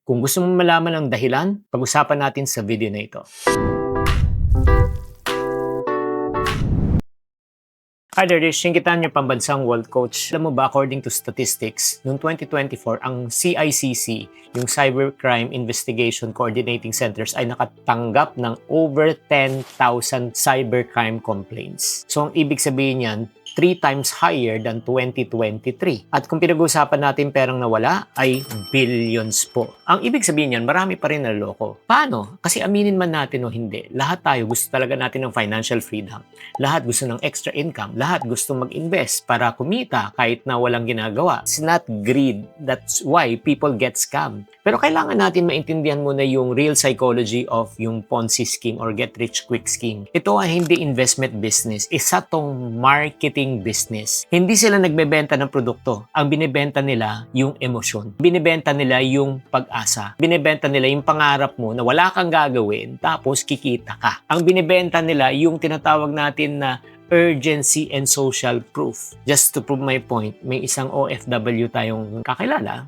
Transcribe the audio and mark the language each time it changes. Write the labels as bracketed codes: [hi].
[tl] Kung gusto mong malaman ang dahilan, pag-usapan natin sa video na ito. Hi there, this is Shingitan, your pambansang world coach. Alam mo ba, according to statistics, noong 2024, ang CICC, yung Cybercrime Investigation Coordinating Centers, ay nakatanggap ng over 10,000 cybercrime complaints. So, ang ibig sabihin yan, [en] 3 times higher than 2023. [tl] At kung pinag-uusapan natin perang nawala, ay billions po. Ang ibig sabihin yan, marami pa rin naloko. Paano? Kasi aminin man natin o hindi, lahat tayo gusto talaga natin ng financial freedom. Lahat gusto ng extra income. Lahat gusto mag-invest para kumita kahit na walang ginagawa. [en] It's not greed. That's why people get scammed. [tl] Pero kailangan natin maintindihan muna yung [en] real psychology of yung Ponzi scheme or get-rich-quick scheme. [tl] Ito ay hindi investment business. Isa tong marketing business. Hindi sila nagbebenta ng produkto. Ang binibenta nila yung emosyon. Binibenta nila yung pag-asa. Binibenta nila yung pangarap mo na wala kang gagawin tapos kikita ka. Ang binibenta nila yung tinatawag natin na urgency and social proof. [en] Just to prove my point, [tl] may isang OFW tayong kakilala.